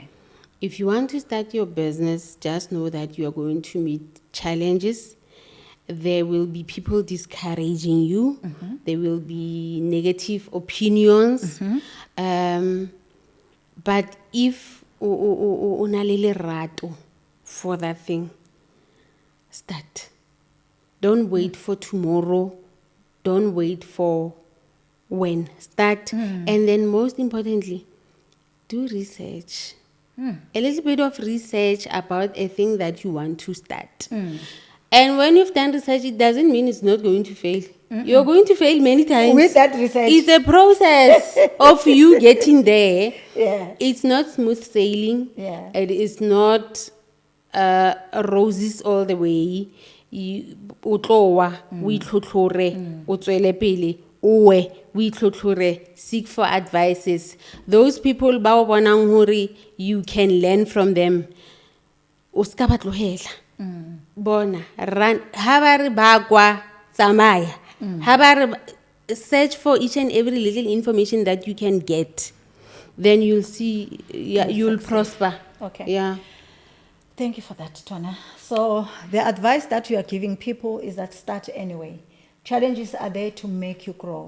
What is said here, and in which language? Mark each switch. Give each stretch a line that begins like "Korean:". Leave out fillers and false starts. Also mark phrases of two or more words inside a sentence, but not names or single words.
English: If you want to start your business, just know that you are going to meet challenges. There will be people discouraging you. There will be negative opinions. But if
Southern Sotho: una le lerato
English: for that thing, start. Don't wait for tomorrow. Don't wait for when. Start. And then most importantly, do research. A little bit of research about a thing that you want to start. And when you've done research, it doesn't mean it's not going to fail. You're going to fail many times. With that research. It's a process of you getting there. Yeah. It's not smooth sailing. Yeah. It is not roses all the way.
Southern Sotho: O tlowa, o itlhotlhore, o tswele pele, uwe, o itlhotlhore,
English: seek for advices. Those people
Southern Sotho: ba o bonang hore
English: you can learn from them.
Southern Sotho: O ska ba tlohela. Bona, run. Ha ba re ba kwa tsamaya. Ha ba re
English: search for each and every little information that you can get. Then you'll see, you'll prosper. Okay. Yeah. Thank you for that, Tona. So the advice that you are giving people is that start anyway. Challenges are there to make you grow.